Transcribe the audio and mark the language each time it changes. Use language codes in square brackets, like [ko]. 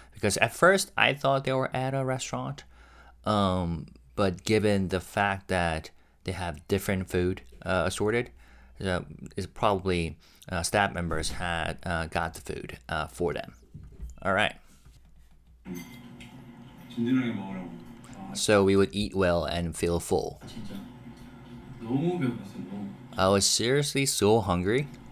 [en] Because at first I thought they were at a restaurant, but given the fact that they have different food assorted, it's probably staff members had got the food for them. All right. [ko] 진진하게 먹으라고. [en] So we would eat well and feel full. [ko] 진짜 너무 배고팠어 너무. [en] I was seriously so hungry.